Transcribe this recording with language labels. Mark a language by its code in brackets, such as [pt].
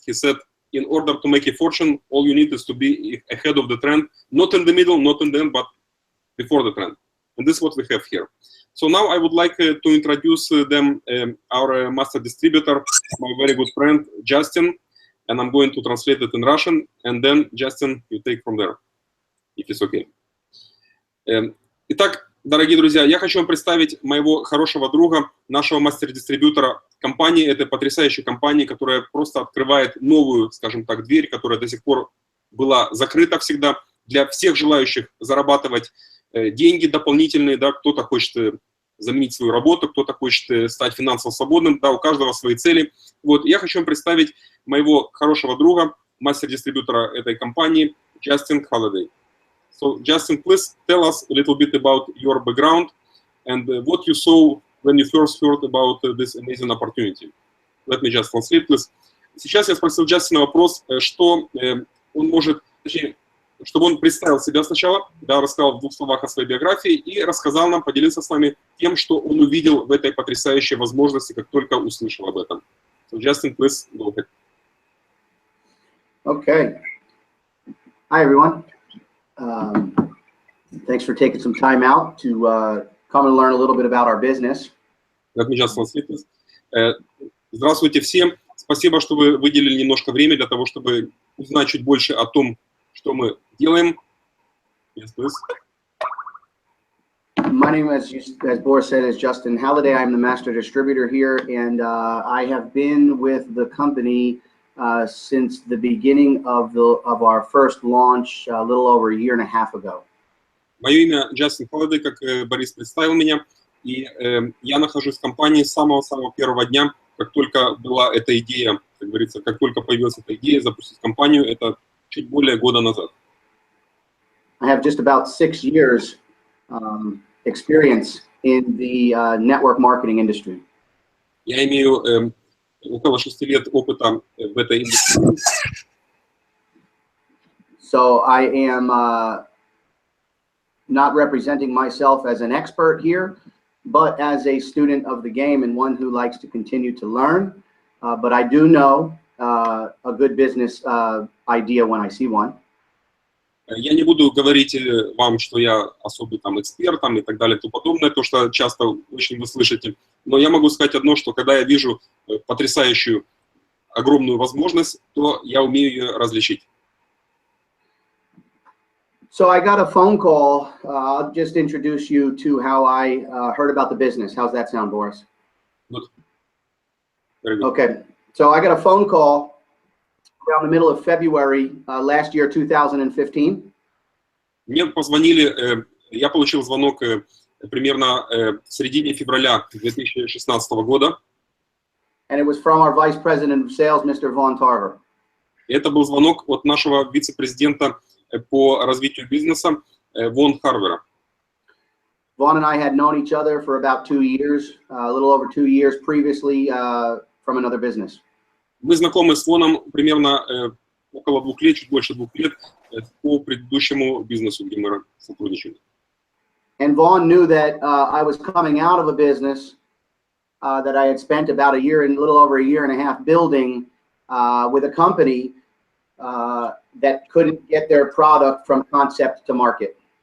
[en] He said, in order to make a fortune, all you need is to be ahead of the trend, not in the middle, not in the end, but before the trend. And this is what we have here. So now I would like to introduce them, our master distributor, my very good friend, Justin, and I'm going to translate it in Russian, and then, Justin, you take from there, if it's okay. [ru] Итак, дорогие друзья, я хочу вам представить моего хорошего друга, нашего мастер-дистрибьютора компании, этой потрясающей компании, которая просто открывает новую, скажем так, дверь, которая до сих пор была закрыта всегда для всех желающих зарабатывать деньги дополнительные, да, кто-то хочет заменить свою работу, кто-то хочет стать финансово свободным, да, у каждого свои цели. Вот, я хочу вам представить моего хорошего друга, мастер-дистрибьютора этой компании, Justin Holliday. [en] So, Justin, please tell us a little bit about your background and what you saw when you first heard about this amazing opportunity. Let me just translate, please. [ru] Сейчас я спросил Джастина вопрос, что он может, точнее, чтобы он представил себя сначала, да, рассказал в двух словах о своей биографии и рассказал нам, поделился с нами тем, что он увидел в этой потрясающей возможности, как только услышал об этом. [en] So, Justin, please go ahead. Okay. Hi, everyone. Thanks for taking some time out to come and learn a little bit about our business. Let me just translate this. [ru] Здравствуйте всем. Спасибо, что вы выделили немножко времени для того, чтобы узнать чуть больше о том, что мы делаем. [en] Yes, please. My name, as Boris said, is Justin Halliday. I'm the master distributor here, and I have been with the company since the beginning of our first launch a little over a year and a half ago. [ru] Мое имя Джастин Холлидей, как Борис представил меня, и я нахожусь в компании с самого-самого первого дня, как только была эта идея, как говорится, как только появилась эта идея запустить компанию, это чуть более года назад. [en] I have just about 6 years experience in the network marketing industry. [ru] Я имею около 6 лет опыта в этой индустрии. [en] So I am not representing myself as an expert here, but as a student of the game and one who likes to continue to learn. But I do know a good business idea when I see one. [ru] Я не буду говорить вам, что я особый там эксперт там, и так далее и тому подобное, то, что часто очень вы слышите. Но я могу сказать одно, что когда я вижу потрясающую, огромную возможность, то я умею ее различить. [en] So I got a phone call. I'll just introduce you to how I heard about the business. How's that sound, Boris? Good. Very good. Okay. So I got a phone call around the middle of February last year, 2015. [ru] Мне позвонили, я получил звонок примерно в середине февраля 2016 года. [en] And it was from our Vice President of Sales, Mr. Von Tarver. [ru] Это был звонок от нашего вице-президента по развитию бизнеса Вон Харвера. [en] Vaughn and I had known each other for about 2 years, a little over 2 years previously from another business. [ru] Мы знакомы с Воном примерно около 2 лет, чуть больше 2 лет по предыдущему бизнесу, где мы сотрудничали. [en] And Vaughn knew that I was coming out of a business that I had spent about a little over a year and a half building with a company that couldn't get their product from concept to market.